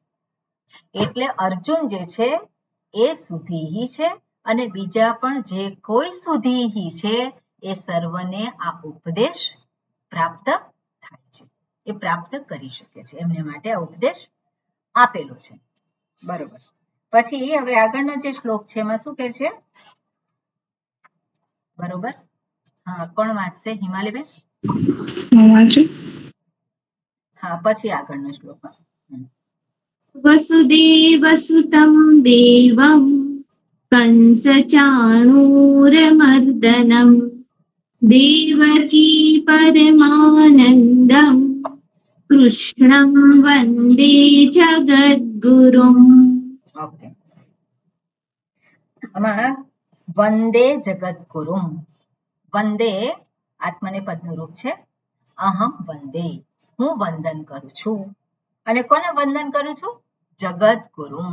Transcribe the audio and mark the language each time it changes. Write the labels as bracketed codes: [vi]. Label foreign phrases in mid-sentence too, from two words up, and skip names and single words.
[gu] એટલે અર્જુન જે છે એ સુધીહી છે અને બીજા પણ જે કોઈ સુધીહી છે એ સર્વને આ ઉપદેશ પ્રાપ્ત થાય છે, એ પ્રાપ્ત કરી શકે છે, એમને માટે આ ઉપદેશ આપેલો છે. બરોબર. પછી હવે આગળનો જે શ્લોક છે એમાં શું કહે છે? બરોબર. હા, કોણ વાંચશે? હિમાલીબેન? હા, પછી આગળનો શ્લોક. [sa] वसुदेवसुतं देवं कंसचाणूरमर्दनं देवकी परमानन्दं कृष्णं वन्दे जगद्गुरुम्. [gu] ઓકે. આમાં [sa] વંદે જગદગુરુમ. [gu] વંદે આત્મનેપદનું રૂપ છે. [sa] અહમ વંદે, [gu] હું વંદન કરું છું. અને કોને વંદન કરું છું? જગદગુરુમ.